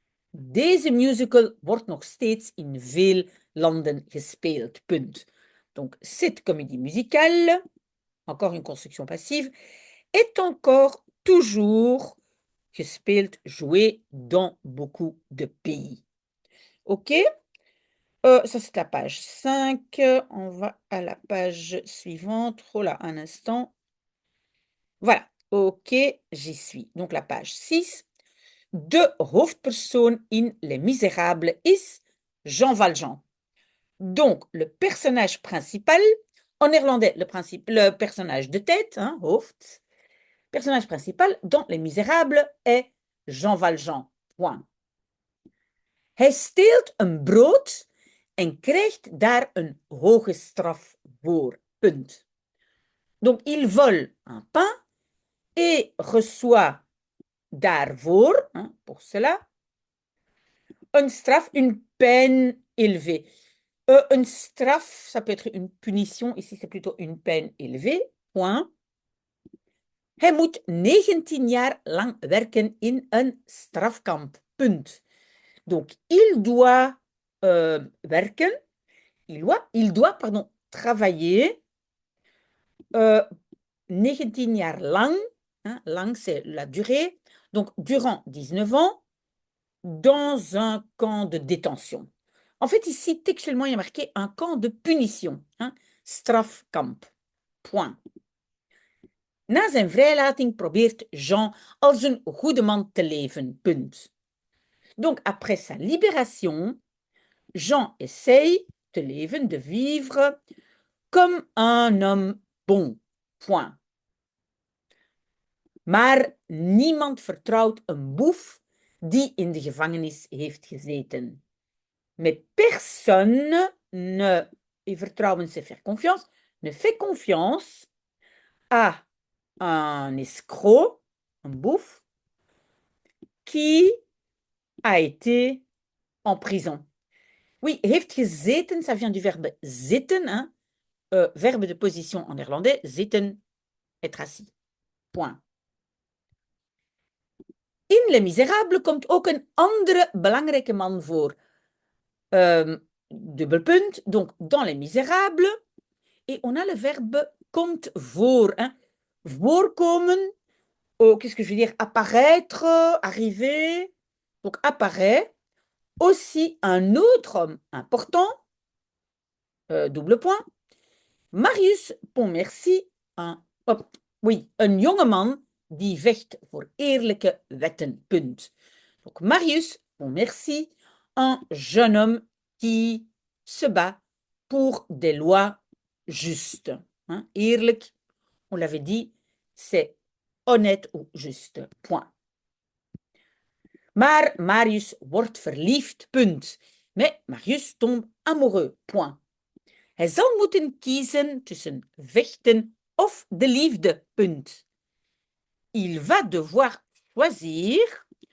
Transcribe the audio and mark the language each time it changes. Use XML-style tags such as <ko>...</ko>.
<nl>Deze musical wordt nog steeds in veel landen gespeeld. Punt.</nl> <fr>Donc, cette comédie musicale, encore une construction passive, est encore toujours gespeeld, jouée dans beaucoup de pays. OK? Ça, c'est la page 5. On va à la page suivante. Oh là, un instant. Voilà. OK, j'y suis. Donc, la page 6.</fr> <nl>De hoofdpersoon in Les Misérables is Jean Valjean.</nl> <fr>Donc, le personnage principal, en néerlandais, le personnage de tête, hein, hoofd, personnage principal dans Les Misérables est Jean Valjean. Point.</fr> <nl>Hij steelt een brood en krijgt daar een hoge straf voor. Punt.</nl> <fr>Donc, il vole un pain et reçoit daarvoor, hein, pour cela, une straf, une peine élevée. Une straf, ça peut être une punition. Ici, c'est plutôt une peine élevée. Point.</fr> <nl>Hij moet 19 jaar lang werken in een strafkamp.</nl> <fr>Punt. Donc, il doit werken. Il doit, pardon, travailler</fr> <nl>19 jaar lang.</nl> <fr>Hein, lang, c'est la durée. Donc, durant 19 ans, dans un camp de détention. En fait, ici, textuellement, il y a marqué un camp de punition. Hein? Strafkamp. Point.</fr> <nl>Na zijn vrijlating probeert Jean als een goede man te leven. Punt.</nl> <fr>Donc, après sa libération, Jean essaye de leven, de vivre, comme un homme bon. Point.</fr> <nl>Maar niemand vertrouwt een boef die in de gevangenis heeft gezeten.</nl> <fr>Mais personne ne, et vertrouwen, c'est faire confiance, ne fait confiance à un escroc, un bouffe, qui a été en prison. Oui,</fr> <nl>heeft gezeten,</nl> <fr>ça vient du verbe zitten, hein, verbe de position en néerlandais, zitten, être assis. Point.</fr> <nl>In Les Misérables komt ook een andere belangrijke man voor.</nl> <fr>Dubbelpunt, donc dans Les Misérables, et on a le verbe</fr> <nl>komt voor.</nl> <fr>Hein. Voorkomen, qu'est-ce que je veux dire? Apparaître, arriver. Donc apparaît aussi un autre homme important, double point, Marius Pontmercy,</fr> <nl>een jongeman die vecht voor eerlijke wetten. Punt.</nl> <fr>Donc Marius Pontmercy, un jeune homme qui se bat pour des lois justes. Hein? Eerlijk, on l'avait dit, c'est honnête ou juste. Point.</fr> <nl>Maar Marius wordt verliefd. Punt.</nl> <fr>Mais Marius tombe amoureux. Point.</fr> <nl>Hij zal moeten kiezen tussen vechten of de liefde. Punt.</nl> <fr>Il va devoir choisir</fr>